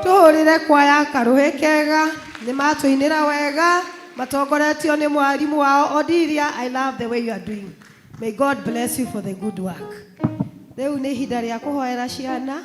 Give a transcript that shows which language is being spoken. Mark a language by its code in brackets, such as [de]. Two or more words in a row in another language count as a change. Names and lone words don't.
[ki] tũhũrĩre kwaya Karuhĩ Kega, nĩ matũinĩra wega, matongoretio nĩ mwarimu wao Odilia. [en] I love the way you are doing. May God bless you for the good work. [ki] Rĩu nĩ ihinda rĩa kũhoera ciana.